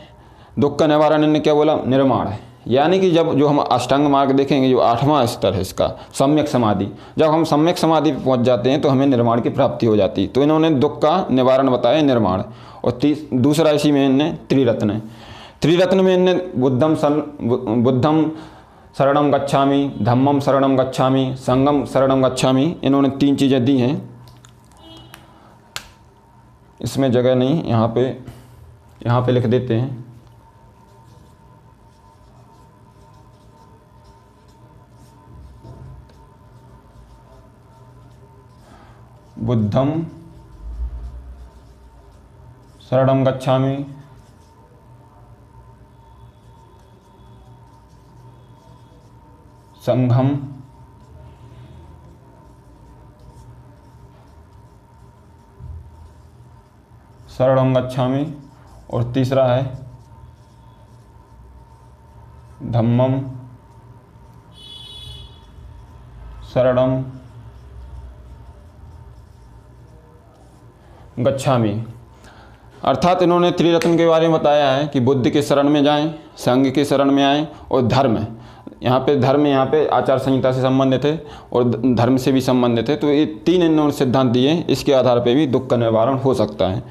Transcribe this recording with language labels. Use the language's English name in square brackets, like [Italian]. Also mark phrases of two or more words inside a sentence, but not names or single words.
[Hindi] दुख का निवारण इनने क्या बोला? निर्माण। यानी कि जब जो हम अष्टांग मार्ग देखेंगे, जो 8वां स्तर है इसका, सम्यक समाधि, जब हम सम्यक समाधि पर पहुंच जाते हैं तो हमें निर्माण की प्राप्ति हो जाती है। तो इन्होंने दुख का निवारण बताया, निर्माण। और दूसरा इसी में इनने त्रिरत्न है। त्रिरत्न में इनने [Pali] बुद्धम शरणम गच्छामि, धम्मम शरणम गच्छामि, संगम शरणम गच्छामि, [Hindi] इन्होंने 3 चीज़ें दी हैं। इसमें जगह नहीं, यहाँ पे लिख देते हैं। [Pali] बुद्धम शरणम गच्छामि, संघम शरणम गच्छामि, [Hindi] और तीसरा है [Pali] धम्मम शरणम गच्छामि। [Hindi] अर्थात इन्होंने त्रिरत्न के बारे में बताया है कि बुद्धि के शरण में जाएं, संघ के शरण में आएं, और धर्म। यहाँ पे आचार संहिता से संबंधित है और धर्म से भी संबंधित है। तो ये 3 इन्होंने सिद्धांत दिए, इसके आधार पर भी दुख का निवारण हो सकता है।